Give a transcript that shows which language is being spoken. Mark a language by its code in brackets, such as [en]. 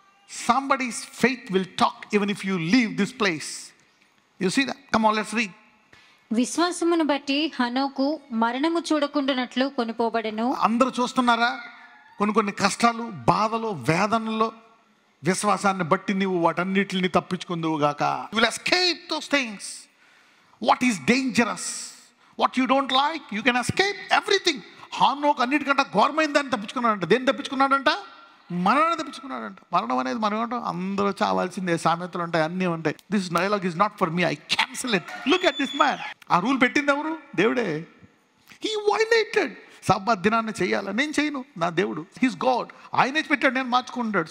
[en] Somebody's faith will talk even if you leave this place. You see that? Come on, let's read. [te] విశ్వాసమును బట్టి హనోకు మరణము చూడకుండానట్లు కొనిపోబడెను. అందరూ చూస్తున్నారా? కొన్ని కష్టాలు, బాధలు, వేదనలు, విశ్వాసాన్ని బట్టి నీవు వాటన్నిటిని తప్పించుకుందువు గాక. [en] You will escape those things. What is dangerous, what you don't like, you can escape everything. [te] హానోకు అన్నిటికంటే ఘోరమైన దాన్ని తప్పించుకున్నాడంట. దేన్ని తప్పించుకున్నాడంట? మరణాన్ని తప్పించుకున్నాడంట. మరణం అనేది మనం ఏమంటాం? అందరూ చావాల్సిందే, సామెతలు ఉంటాయి, అన్నీ ఉంటాయి. [en] This dialogue is not for me, I cancel it. Look at this man. [te] ఆ రూల్ పెట్టింది ఎవరు? దేవుడే. [en] He violated. [te] సబ్బాత్ దినాన్ని చేయాలి, నేను చేయను, నా దేవుడు, [en] he's God, [te] ఆయనే పెట్టాడు, నేను మార్చుకుంటాడు.